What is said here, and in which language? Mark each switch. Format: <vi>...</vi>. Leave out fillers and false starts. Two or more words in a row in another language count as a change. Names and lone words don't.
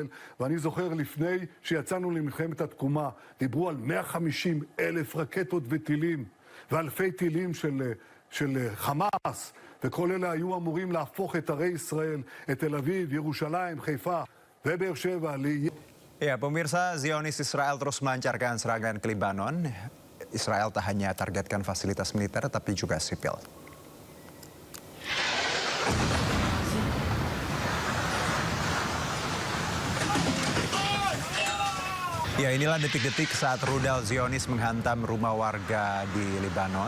<he>ואני זוכר לפני שיצאנו למלחמת התקומה, דיברו על 150,000 רקטות וטילים, ואלפי טילים של חמאס, וכל אלה היו אמורים להפוך את ערי ישראל, את תל אביב, ירושלים, חיפה ובאר שבע.</he> <id>Ya, pemirsa, Zionis Israel terus melancarkan serangan ke Lebanon. Israel tak hanya targetkan fasilitas militer, tapi juga sipil. Ya, inilah detik-detik saat rudal Zionis menghantam rumah warga di Lebanon.</id>